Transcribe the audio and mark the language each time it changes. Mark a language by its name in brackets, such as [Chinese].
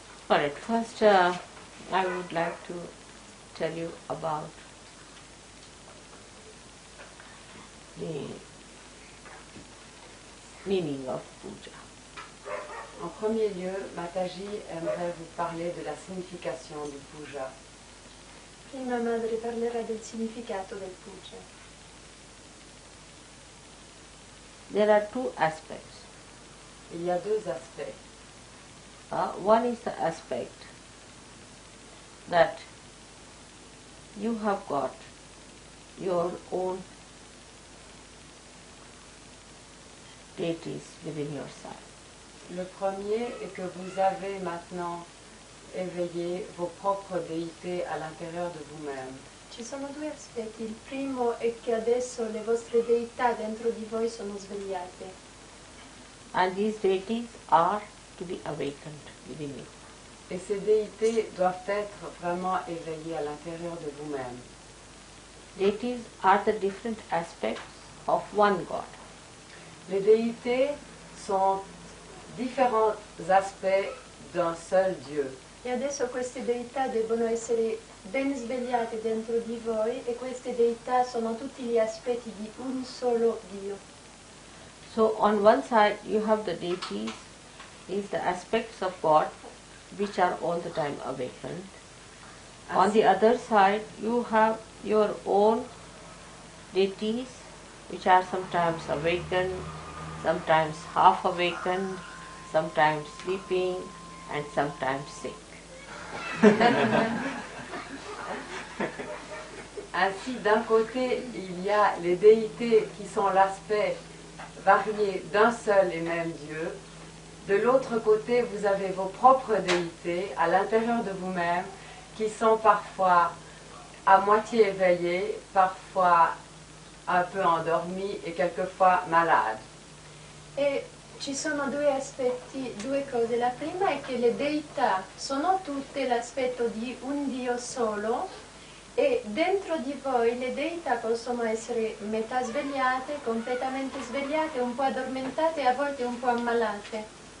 [English] All right, first I would like to tell you about the meaning of puja. [French] En premier lieu, Mataji aimerait vous parler de la signification du puja. [Italian] Prima madre parlerà del significato del puja. [English] There are two aspects. [French] Il y a deux aspects. [English] One is the aspect that you have got your own deities within yourself. [French] Le premier est que vous avez maintenant éveillé vos propres déités à l'intérieur de vous-même. [Italian] Ci sono due aspetti. Il primo è che adesso le vostre deità dentro di voi sono svegliate. [English] And these deities are to be awakened within you. [French] Et ces déités doivent être vraiment éveillées à l'intérieur de vous-même. [English] Deities are the different aspects of one God. [French] Les déités sont différents aspects d'un seul Dieu. [Italian] E adesso queste deità debbono essere ben svegliate dentro di voi e queste deità sono tutti gli aspetti di un solo Dio. [English] So on one side you have the deities, is the aspects of God which are all the time awakened. On the other side you have your own deities which are sometimes awakened, sometimes half awakened, sometimes sleeping and sometimes sick. [French] Ainsi, d'un côté, il y a les déités qui sont l'aspect varié d'un seul et même Dieu. De l'autre côté, vous avez vos propres déités à l'intérieur de vous-même qui sont parfois à moitié éveillés, parfois un peu endormis et quelquefois malades. [Italian] E ci sono due aspetti, due cose. La prima è che le deità sono tutte l'aspetto di un Dio solo e dentro di voi le deità possono essere metà svegliate, completamente svegliate, un po' addormentate e a volte un po' ammalate.